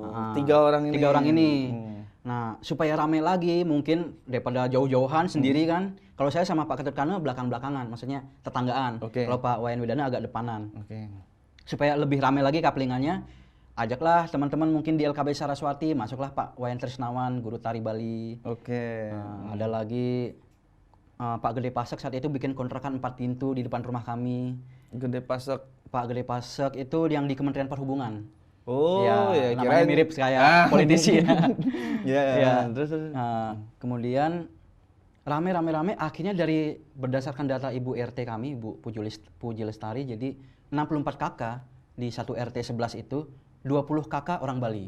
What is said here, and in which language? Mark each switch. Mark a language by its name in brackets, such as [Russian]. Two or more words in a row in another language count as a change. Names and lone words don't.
[Indonesian] Nah, 3 orang ini. 3 orang ini. Nah supaya rame lagi mungkin daripada jauh-jauhan sendiri kan. Kalau saya sama Pak Ketut Kano belakang-belakangan, maksudnya tetanggaan. Oke. Kalau Pak Wayan Widano agak depanan. Oke. Supaya lebih ramai lagi kaplingannya, ajaklah teman-teman mungkin di LKB Saraswati, masuklah Pak Wayan Trisnawan, guru tari Bali. Oke. Ada lagi Pak Gede Pasek saat itu bikin kontrakan 4 pintu di depan rumah kami. Gede Pasek. Pak Gede Pasek itu yang di Kementerian Perhubungan. Oh, ya namanya mirip kayak politisi ya. Ya. Terus. Kemudian rame akhirnya dari berdasarkan data Ibu RT kami, Ibu Puji Lestari, jadi 64 kakak di satu RT 11 itu, 20 kakak orang Bali.